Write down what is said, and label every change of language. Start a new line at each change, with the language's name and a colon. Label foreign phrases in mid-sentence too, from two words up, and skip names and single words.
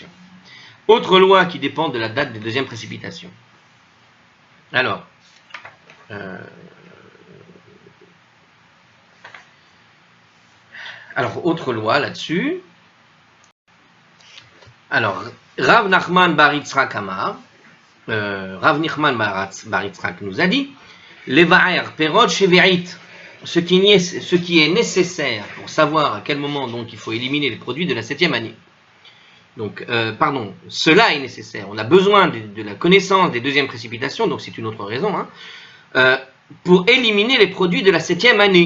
French: Autre loi qui dépend de la date des deuxièmes précipitations. Alors, autre loi là-dessus. Alors, Rav Nachman bar Yitzhak Amar, Rav Nachman bar Yitzhak nous a dit,
Hebrew: לבער פירות שביעית,
French: ce qui est nécessaire pour savoir à quel moment donc il faut éliminer les produits de la 7e année. Donc, cela est nécessaire. On a besoin de la connaissance des deuxièmes précipitations, donc c'est une autre raison, hein, pour éliminer les produits de la 7e année.